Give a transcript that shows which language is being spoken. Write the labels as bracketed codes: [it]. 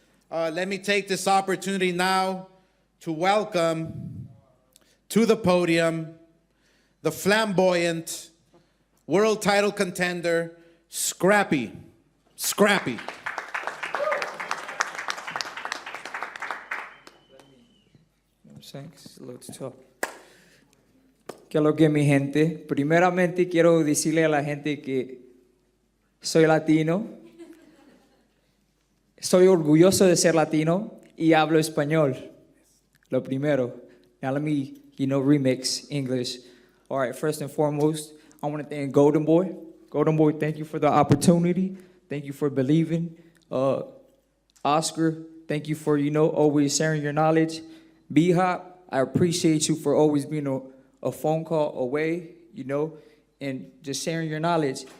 [en] Let me take this opportunity now to welcome to the podium the flamboyant world title contender, Scrappy. Scrappy. Thanks. A little too tough. [es] ¿Qué es lo que mi gente? Primeramente quiero decirle a la gente que soy latino. Estoy orgulloso de ser latino y hablo español. Lo primero. [en] Now let me, remix English. All right, first and foremost, I want to thank Golden Boy. Golden Boy, thank you for the opportunity. Thank you for believing. Oscar, thank you for, always sharing your knowledge. B-Hop, I appreciate you for always being a phone call away, and just sharing your knowledge.